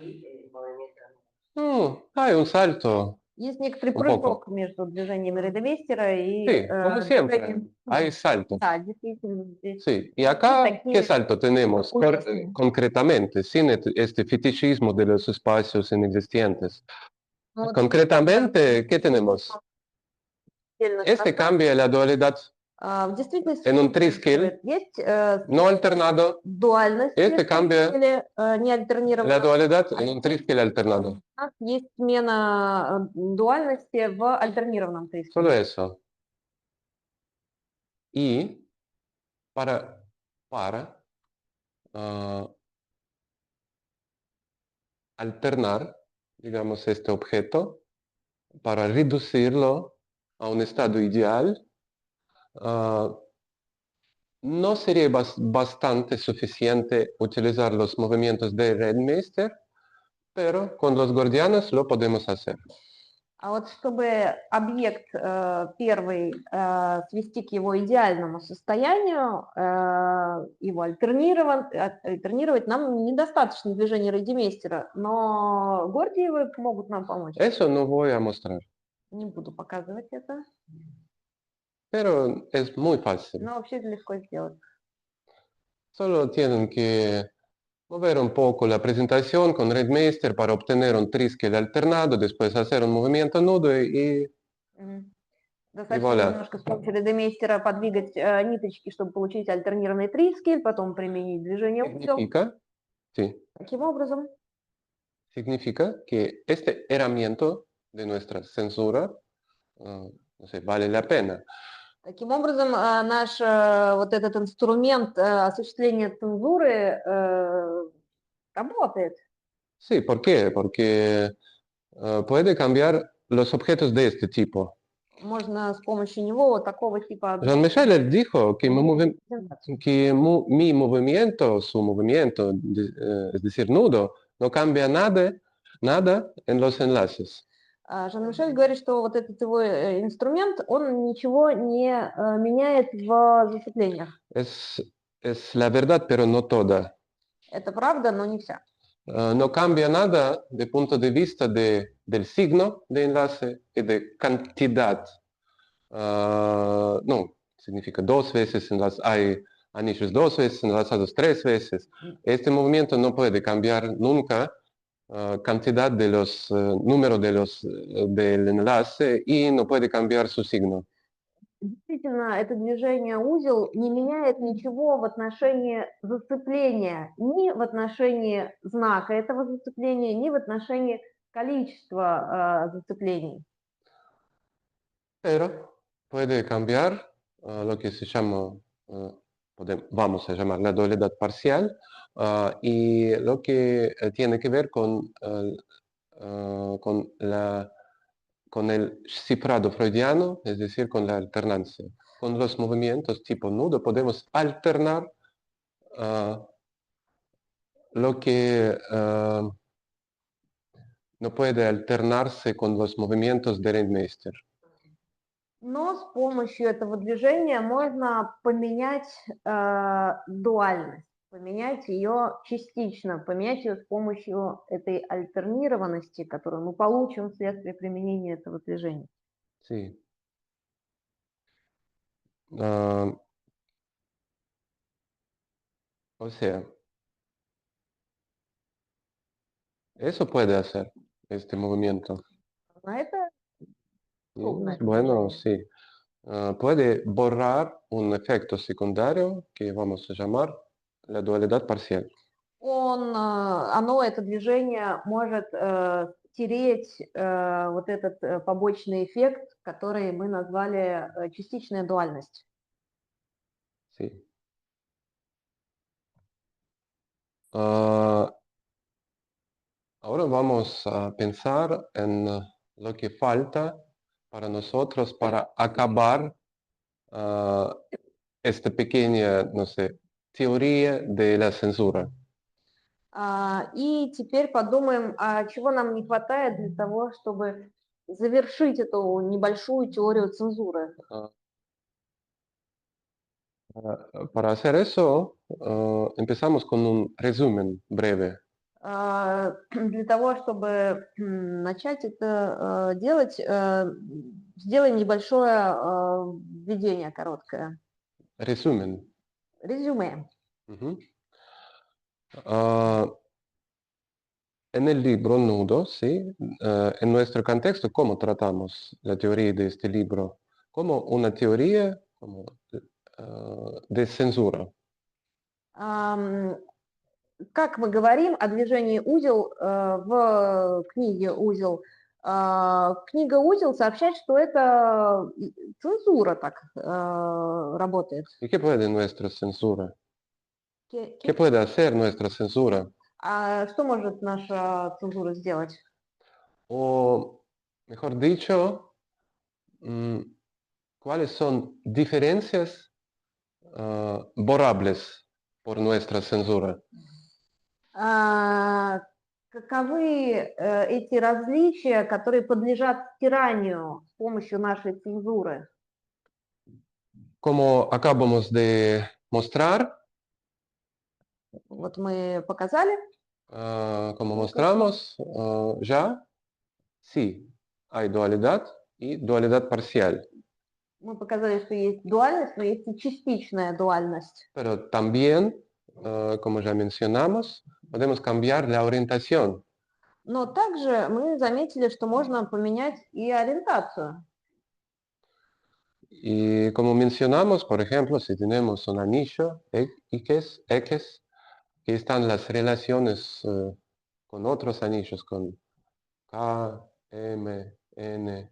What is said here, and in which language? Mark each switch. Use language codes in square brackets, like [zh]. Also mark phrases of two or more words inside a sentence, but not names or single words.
[es] Y el movimiento. hay un salto. [ru] Есть некоторый [es] Un [ru] прыжок между движением Рейдемейстера и [es] Sí, como siempre, [ru] движением. [es] hay salto. [ru] Да, действительно, здесь. [es] Sí, y acá, [ru] Такие [es] ¿qué salto tenemos [ru] очень. [es] concretamente, sin este fetichismo de los espacios inexistentes? [ru] Ну, вот [es] Concretamente, ¿qué tenemos? [ru] отдельных [es] Este [ru] пространств. [es] cambia la dualidad [ru] В действительности [es] En un [ru] что [es] triskill, [ru] происходит? Есть [es] no alternado, [ru] дуальность [es] este cambia [ru] или [es] la [ru] неальтернированная. [es] dualidad en un triskill alternado. [ru] У нас есть смена дуальности в альтернированном триске. [es] Solo eso. Y para alternar, digamos, este objeto, para reducirlo a un estado ideal, no sería bastante suficiente utilizar los movimientos de Redmeister, pero con los gordianos lo podemos hacer. [ru] А вот чтобы объект первый свести к его идеальному состоянию, его альтернировать, нам недостаточно движения Рейдемейстера, но Гордиевы могут нам помочь. [es] Eso no voy a mostrar, [ru] Не буду показывать это, [es] pero es muy fácil. [ru] но вообще это легко сделать. [es] Solo tienen que mover un poco la presentación con Redmeister para obtener un triskel alternado, después hacer un movimiento nudo y [ru] Достаточно [es] voilà. [ru] немножко с помощью Рейдемейстера подвигать ниточки, чтобы получить альтернированный трискель, потом применить движение узел. Таким образом, [es] Significa que este herramienta de nuestra censura, no sé, vale la pena. [ru] Таким образом, наш вот этот инструмент осуществления цензуры работает. [es] Sí, ¿por qué? Porque puede cambiar los objetos de este tipo. [ru] Можно с помощью него вот такого типа [es] Jean-Michel dijo que, [ru] презентацию. [es] que mi movimiento, su movimiento, es decir, nudo, no cambia nada en los enlaces. [ru] Жан-Мишель говорит, что вот этот его инструмент, он ничего не меняет в зацеплениях. [es] Es la verdad, pero no toda. [ru] Это правда, но не вся. [es] No cambia nada de punto de vista del signo de enlace y de cantidad. No, significa dos veces, hay anillos dos veces, enlazados tres veces. Este movimiento no puede cambiar nunca cantidad de los números del enlace y no puede cambiar su signo. [ru] Действительно, это движение узел не меняет ничего в отношении зацепления, ни в отношении знака этого зацепления, ни в отношении количества зацеплений. [es] Pero puede cambiar lo que se llama, vamos a llamar la dualidad parcial, y lo que tiene que ver con el cifrado freudiano, es decir, con la alternancia. Con los movimientos tipo nudo podemos alternar lo que no puede alternarse con los movimientos de Rentmeester. [ru] Но с помощью этого движения можно поменять дуальность, поменять ее частично, поменять ее с помощью этой альтернированности, которую мы получим вследствие применения этого движения. [es] Sí. O sea, eso puede hacer este movimiento. [ru] А это [es] Bueno, sí. Puede borrar un efecto secundario que vamos a llamar la dualidad parcial. [ru] это движение может стереть вот этот побочный эффект, который мы назвали частичная дуальность. [es] Sí. Ahora vamos a pensar en lo que falta para nosotros para acabar esta pequeña, no sé, teoría de la censura. [ru] И теперь подумаем, чего нам не хватает для того, чтобы завершить эту небольшую теорию цензуры. [es] Para hacer eso, empezamos con un resumen breve. [ru] Для того, чтобы начать это делать, сделаем небольшое введение короткое. [es] Resumen. [ru] Резюме. [es] En el libro Nudo, ¿sí? En nuestro contexto, ¿cómo tratamos la teoría de este libro? Como una teoría como, de censura. [ru] Как мы говорим о движении узел в книге «Узел», книга «Узел» сообщает, что это цензура так работает. [es] ¿Y qué puede nuestra censura? Ке- ¿Qué puede hacer nuestra censura? [ru] А что может наша цензура сделать? [es] O, mejor dicho, ¿cuáles son diferencias borrables por nuestra censura? [ru] Каковы эти различия, которые подлежат стиранию с помощью нашей цензуры? [es] Como acabamos de mostrar, [ru] Вот мы показали. [es] como mostramos ya, sí, hay dualidad y dualidad parcial, [ru] Мы показали, что есть дуальность, но есть и частичная дуальность. [es] pero también, como ya mencionamos, podemos cambiar la orientación. [ru] Но также мы заметили, что можно поменять и ориентацию. [es] Y como mencionamos, por ejemplo, si tenemos un anillo X, que están las relaciones con otros anillos, con K, M, N.